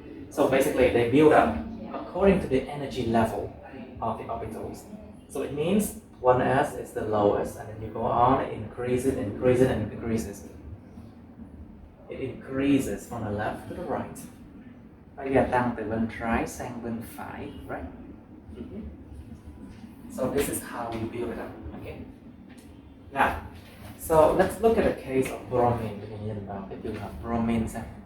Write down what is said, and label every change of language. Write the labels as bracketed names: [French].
[English] So basically they build up according to the energy level of the orbitals. So it means 1s is the lowest, and then you go on, it increases, and increases. It increases from the left to the right. [Vietnamese] Nó gia tăng từ bên trái sang bên phải, right? [English] So this is how we build it up. Okay. Now, so let's look at a case of bromine. [Vietnamese] Mình nhìn vào cái trường hợp bromine xem.